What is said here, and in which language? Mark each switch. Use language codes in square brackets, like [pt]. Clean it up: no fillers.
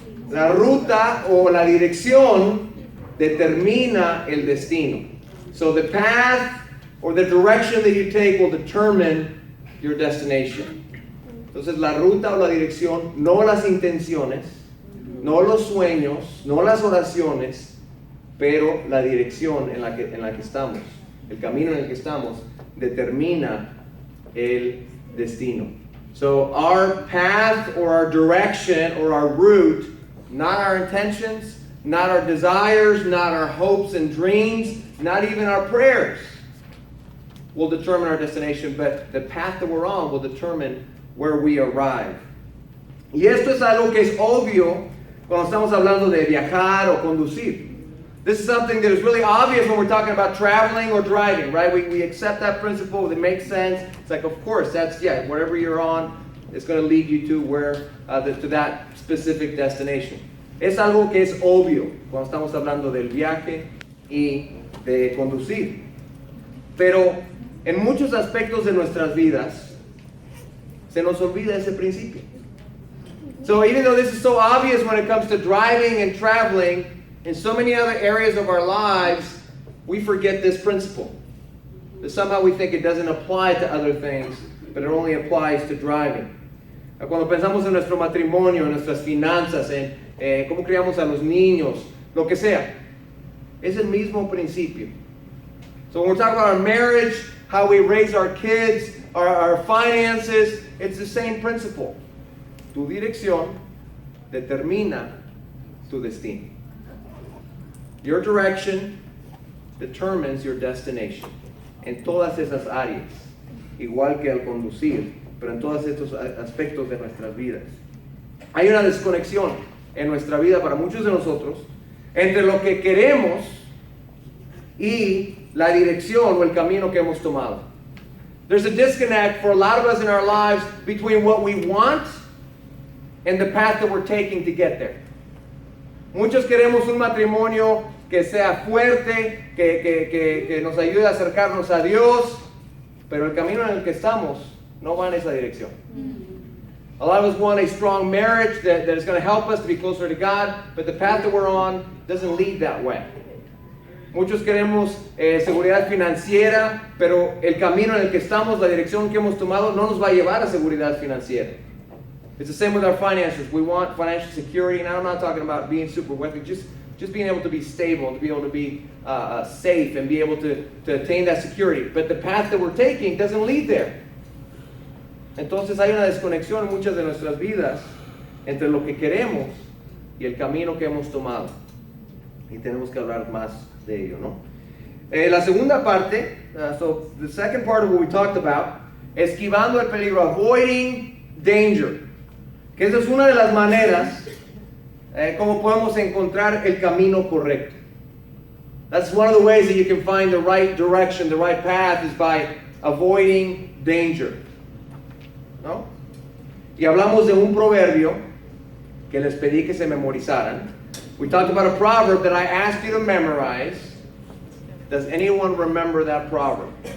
[es] La ruta o la dirección determina el destino. [en] So the path or the direction that you take will determine your destination. [es] Entonces la ruta o la dirección, no las intenciones, no los sueños, no las oraciones, pero la dirección en la que estamos, el camino en el que estamos, determina el destino. [en] So our path or our direction or our route, not our intentions, not our desires, not our hopes and dreams, not even our prayers, will determine our destination, but the path that we're on will determine where we arrive. [es] Y esto es algo que es obvio cuando estamos hablando de viajar o conducir. [en] This is something that is really obvious when we're talking about traveling or driving, right? We accept that principle, it makes sense. It's like, of course, wherever you're on, it's going to lead you to to that specific destination. [es] Es algo que es obvio cuando estamos hablando del viaje y de conducir. Pero en muchos aspectos de nuestras vidas se nos olvida ese principio. [en] So even though this is so obvious when it comes to driving and traveling, in so many other areas of our lives, we forget this principle. That somehow we think it doesn't apply to other things, but it only applies to driving. [es] Cuando pensamos en nuestro matrimonio, en nuestras finanzas, en cómo criamos a los niños, lo que sea, es el mismo principio. [en] So when we're talking about our marriage, how we raise our kids, our finances, it's the same principle. [es] Tu dirección determina tu destino. [en] Your direction determines your destination. [es] En todas esas áreas, igual que al conducir, pero en todos estos aspectos de nuestras vidas. Hay una desconexión en nuestra vida para muchos de nosotros entre lo que queremos y la dirección o el camino que hemos tomado. [en] There's a disconnect for a lot of us in our lives between what we want and the path that we're taking to get there. [es] Muchos queremos un matrimonio que sea fuerte, que nos ayude a acercarnos a Dios, pero el camino en el que estamos no va en esa dirección. [en] A lot of us want a strong marriage that is going to help us to be closer to God, but the path that we're on doesn't lead that way. [es] Muchos queremos seguridad financiera, pero el camino en el que estamos, la dirección que hemos tomado, no nos va a llevar a seguridad financiera. [en] It's the same with our finances. We want financial security, and I'm not talking about being super wealthy, just being able to be stable, to be able to be safe, and be able to attain that security. But the path that we're taking doesn't lead there. [es] Entonces hay una desconexión en muchas de nuestras vidas entre lo que queremos y el camino que hemos tomado. Y tenemos que hablar más de ello, ¿no? La segunda parte, [en] so the second part of what we talked about, [es] esquivando el peligro, [en] avoiding danger. [es] Que esa es una de las maneras como podemos encontrar el camino correcto. [en] That's one of the ways that you can find the right direction, the right path, is by avoiding danger. [es] ¿No? Y hablamos de un proverbio que les pedí que se memorizaran. [en] We talked about a proverb that I asked you to memorize. Does anyone remember that proverb?